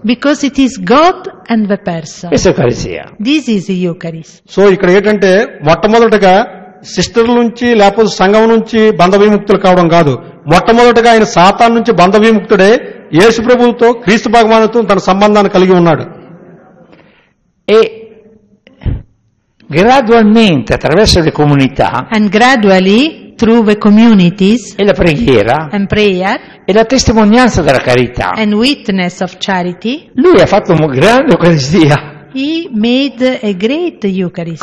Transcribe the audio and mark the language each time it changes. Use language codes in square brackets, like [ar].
[en] Because it is God and the person. [it] Questa è Eucaristia. [en] This is the Eucharist. [te] So ఇక్కడ ఏంటంటే మొట్టమొదటిగా sister నుంచి లేకపోతే సంఘం నుంచి బంధ విముక్తులు కావడం కాదు. మొట్టమొదటిగా ఆయన సాతాన్ నుంచి బంధ విముక్తుడే యేసు ప్రభువుతో క్రీస్తు భగవానుతో తన సంబంధాన్ని కలిగి ఉన్నాడు. [it] E gradualmente attraverso le comunità [en] And gradually, through the communities [it] e la preghiera [en] and prayer [it] e la testimonianza della carità, [en] and witness of charity, [it] lui ha fatto una grande Eucaristia [en] he made a great Eucharist